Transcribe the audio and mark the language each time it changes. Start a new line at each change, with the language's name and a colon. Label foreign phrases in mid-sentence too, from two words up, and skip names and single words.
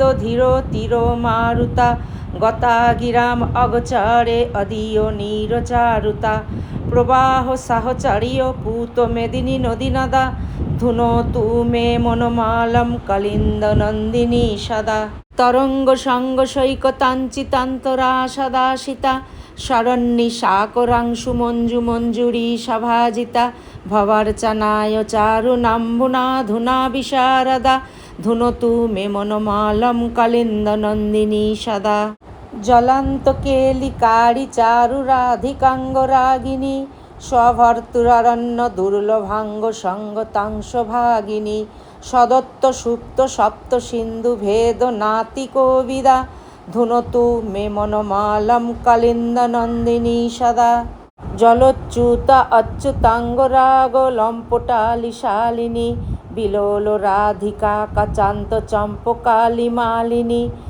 Sanskrit: ধীর তীর মারুতা গতা গিরাম অগচারে অদীয় নীরচারুতা প্রবাহ সাহচরীয় পূত মেদিনী নদী নদা ধুনোতু মে মনোমালম কলিন্দ নন্দিনী সদা তরঙ্গ সঙ্গ সৈকতাঞ্চিতান্তরা সদা সীতা শরণ্যি শাকরাংশু মঞ্জু মঞ্জুরি সভাজিতা ভবার্চনায় চারুনাম্বুনা ধুনা বিশারদা ধুনোতু মে মনোমালম কলিন্দ নন্দিনী সদা জলান্ত কেলিকারি চারু রাধিকাঙ্গ রাগিনী স্বভর্তুররণ্য দুর্লভাঙ্গ সঙ্গতাংশ ভাগিনী সদত্ত সুপ্ত সপ্ত সিন্ধু ভেদ নাতি কবিদা ধুনোতু মে মনোমালম কলিন্দ নন্দিনী সদা জলোচ্যুত অচ্যুতাঙ্গ রাগ লম্পটালি শালিনী বিলোল রাধিকা কাচান্ত চম্পকালি মালিনী